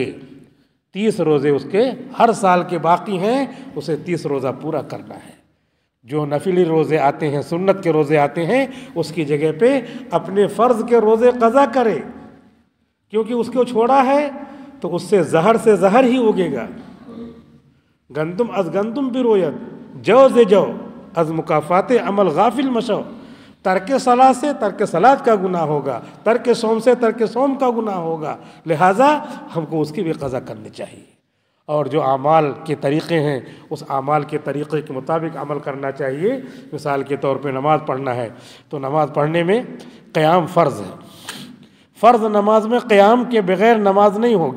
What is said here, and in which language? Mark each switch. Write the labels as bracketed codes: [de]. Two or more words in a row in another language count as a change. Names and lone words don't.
[ur] 30 روزے اس کے ہر سال کے باقی ہیں، اسے 30 روزہ پورا کرنا ہے۔ جو نفلی روزے آتے ہیں، سنت کے روزے آتے ہیں، اس کی جگہ پہ اپنے فرض کے روزے قضا کرے، کیونکہ اس کو چھوڑا ہے تو اس سے زہر ہی اگے گا۔ [fa] گندم از گندم بروید، جو ز جو، از مکافات عمل غافل مشو۔ [ur] ترک صلاۃ سے ترک صلاۃ کا گناہ ہوگا، ترک صوم سے ترک صوم کا گناہ ہوگا، لہٰذا ہم کو اس کی بھی قضا کرنی چاہیے۔ اور جو اعمال کے طریقے ہیں اس اعمال کے طریقے کے مطابق عمل کرنا چاہیے۔ مثال کے طور پہ نماز پڑھنا ہے تو نماز پڑھنے میں قیام فرض ہے، فرض نماز میں قیام کے بغیر نماز نہیں ہوگی۔